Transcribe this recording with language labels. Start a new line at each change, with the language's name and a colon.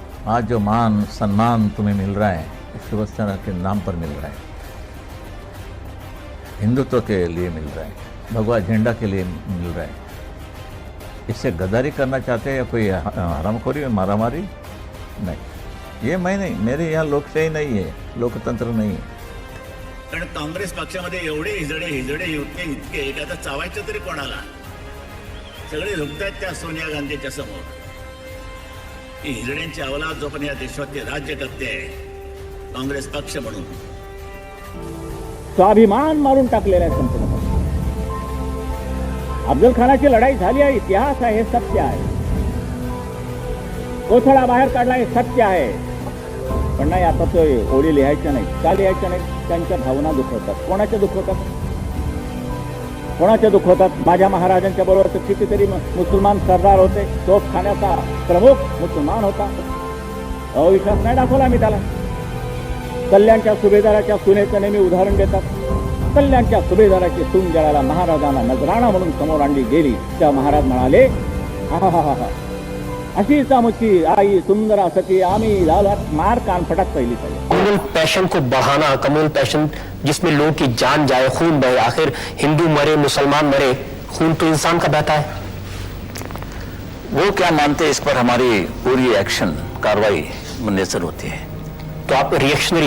Hindi: आज जो मान सम्मान तुम्हें मिल रहा है शिवसेना के नाम पर मिल रहा है, हिंदुत्व के लिए मिल रहा है, भगवा झंडा के लिए मिल रहा है. इससे गद्दारी करना चाहते हैं या कोई हरामखोरी मारामारी? नहीं, ये मैं नहीं. मेरे यहाँ लोकशाही नहीं है, लोकतंत्र नहीं है.
Marathi: कारण काँग्रेस पक्षामध्ये एवढे हिजडे इतके आता चावायचं तरी कोणाला? सगळे झुकतात त्या सोनिया गांधीच्या समोर. ही हिजड्यांची अवलाद जो पण या देशाचे राज्य करते आहे काँग्रेस पक्ष म्हणून, स्वाभिमान मारून टाकलेला आहे संपूर्ण. अफजल खानाची लढाई झाली आहे, इतिहास आहे, हे सत्य आहे. कोथळा बाहेर काढला हे सत्य आहे. पण नाही, आता तो ओळी लिहायच्या नाही. का लिहायच्या नाही? त्यांच्या भावना दुखवतात. कोणाच्या दुखवतात? माझ्या महाराजांच्या बरोबर तर कितीतरी मुसलमान सरदार होते. तोफखान्याचा प्रमुख मुसलमान होता. अविश्वास नाही दाखवला मी त्याला. कल्याणच्या सुभेदाराच्या सुनेचं नेहमी उदाहरण देतात. कल्याणच्या सुभेदाराची सून ज्याला महाराजांना नजराणा म्हणून समोर आणली गेली, त्या महाराज म्हणाले, हा अशी सामुची आई सुंदर सती आम्ही लालात मार कान फटक पहिली.
Hindi: कम्युनल पैशन को बढ़ाना, कम्युनल पैशन जिसमें लोगों की जान जाए, खून बहे. आखिर हिंदू मरे, मुसलमान मरे, खून तो इंसान का बहता है. वो क्या मानते इस पर हमारी पूरी एक्शन कार्रवाई मुनसर होती है. तो आप रिएक्शनरी